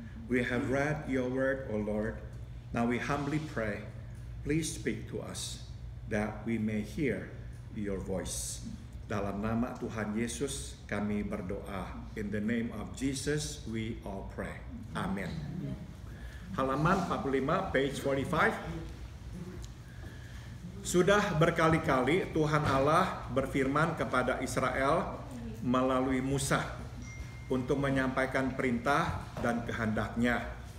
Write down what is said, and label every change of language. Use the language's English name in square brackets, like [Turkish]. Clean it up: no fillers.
[English] We have read your word, O Lord. Now we humbly pray, please speak to us, that we may hear your voice. [Indonesian] Dalam nama Tuhan Yesus kami berdoa. [English] In the name of Jesus we all pray. [Indonesian] Amin. Halaman 45, [English] page 45. [Indonesian] Sudah berkali-kali Tuhan Allah berfirman kepada Israel melalui Musa untuk menyampaikan perintah dan kehendaknya.